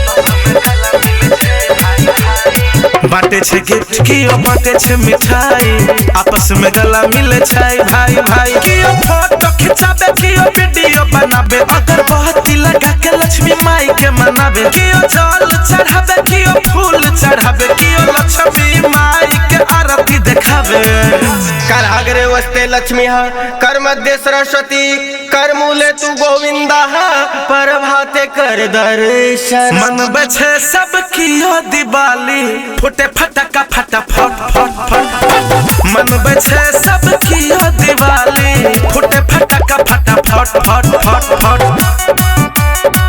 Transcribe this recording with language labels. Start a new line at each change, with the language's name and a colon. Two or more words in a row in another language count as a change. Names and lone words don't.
Maithili: बाटे छे गिफ्ट कियो बाटे छे मिठाई आपस में गला मिले छे भाई भाई। कियो फोटो खिंचाबे कियो वीडियो बनाबे अगरबत्ती लगा के लक्ष्मी माई के मनाबे। कियो जल चढ़ाबे कियो फूल चढ़ाबे कियो लक्ष्मी माई के आरती देखाबे।
Sanskrit: कर अग्रे वस्ते लक्ष्मी कर मध्य सरस्वती कर मूले तू गोविंदा पर भाते कर दर्शन।
Maithili: मन बचे सब कियो दिवाली फुटे फटका फटा फट फट फट फट। मन बचे सब कियो दिवाली फुटे फटका फटा फट फट फट फट।